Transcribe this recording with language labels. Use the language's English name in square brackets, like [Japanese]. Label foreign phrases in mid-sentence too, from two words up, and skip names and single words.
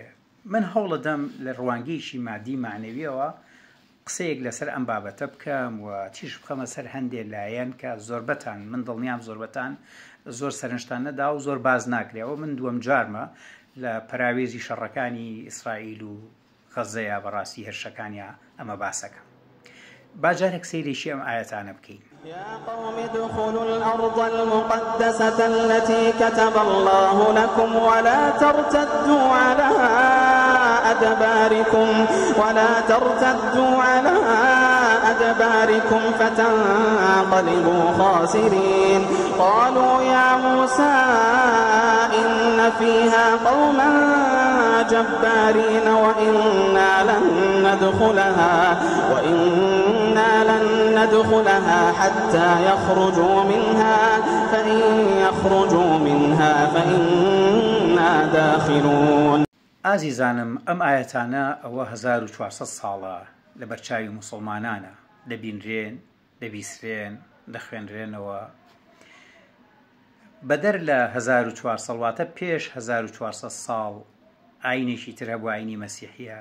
[Central Kurdish] من هەوڵەدەم لە ڕوانگەیەکی مادی معنەویەوە قسەیەک لەسەر ئەم بابەتە بکەم و تیش بخەمە سەر هەندێک لایەن کە زۆربەتان من دڵنیام زۆربەتان زۆر سەرنجتان نەدا و زۆر باز ناکرێەوە. من دووەم جارمە لە پەراوێزی شەڕەکانی ئیسرائیل و غەزەیە بەڕاستی هێرشەکانیە ئەمە باسەکەم. باجارێک سەیرێکی ئەم ئاەتانە بکەین. [Arabic] يا قوم ادخلوا الأرض المقدسة التي كتب الله لكم ولا ترتدوا على أدباركم فتنقلبوا خاسرين. قالوا يا موسى إن فيها قوما جبارين وإنا لن ندخلها حتى يخرجوا منها فإن يخرجوا منها فإنا داخلون. [Central Kurdish] ئازیزانم ئەم ئاەتانە ئەوە 1400 ساڵە لە بەرچاوی موسڵمانانە دەبینرێن، دەبیسرێن، دەخوێنرێنەوە. بەدەر لە 1400 واتە پێش 1400 ساڵ ئاینێکی تر هەبوو، ئاینی مەسیحیە.